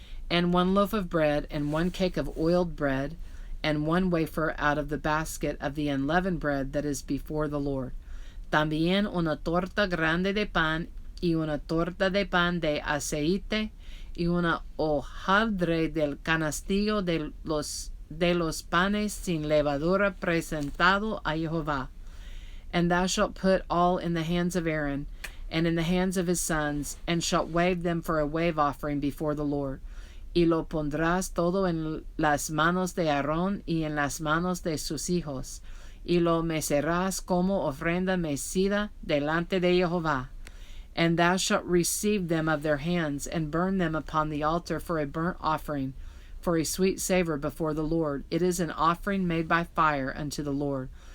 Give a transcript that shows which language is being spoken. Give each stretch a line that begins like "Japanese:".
English: And 1 loaf of bread, and 1 cake of oiled bread, and 1 wafer out of the basket of the unleavened bread that is before the Lord.
Spanish: También una torta grande de pan, y una torta de pan de aceite, y una hojaldre del canastillo de los panes sin levadura presentado a Jehová.
English: And thou shalt put all in the hands of Aaron, and in the hands of his sons, and shalt wave them for a wave offering before the Lord.
Spanish: Y lo pondrás todo en las manos de Aarón y en las manos de sus hijos, y lo mecerás como ofrenda mecida delante de Jehová.
English: And thou shalt receive them of their hands, and burn them upon the altar for a burnt offering, for a sweet savor before the Lord. It is an offering made by fire unto the Lord.